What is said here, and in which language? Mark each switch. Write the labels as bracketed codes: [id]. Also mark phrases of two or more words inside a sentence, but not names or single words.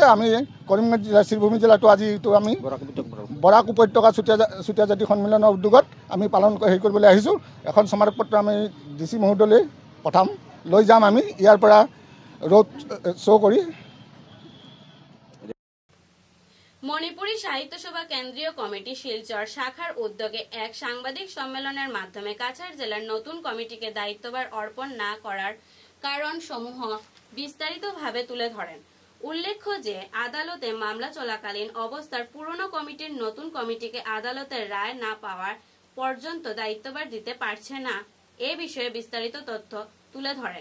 [as] আমি কৰিমগঞ্জ জিলা শ্ৰীভূমি জিলাতো আজিতো আমি বৰাক উপত্যকা চুতীয়া জাতি সন্মিলনৰ উদ্যোগত আমি হেৰি কৰিবলৈ আহিছোঁ। এখন স্মাৰকপত্ৰ আমি DC মহোদয়লৈ পঠাম, লৈ যাম আমি ইয়াৰ পৰা [en] road show' [as] কৰি। [bn] মণিপুরী সাহিত্য সভা কেন্দ্রীয় কমিটি শিলচর শাখার উদ্যোগে এক সাংবাদিক সম্মেলনের মাধ্যমে কাছাড় জেলার নতুন কমিটিকে দায়িত্বভার অর্পণ না করার কারণ সমূহ বিস্তারিতভাবে তুলে ধরেন। উল্লেখ্য যে আদালতে মামলা চলাকালীন অবস্থার পুরনো কমিটির নতুন কমিটিকে আদালতের রায় না পাওয়ার পর্যন্ত দায়িত্বভার দিতে পারছে না, এ বিষয়ে বিস্তারিত তথ্য তুলে ধরেন।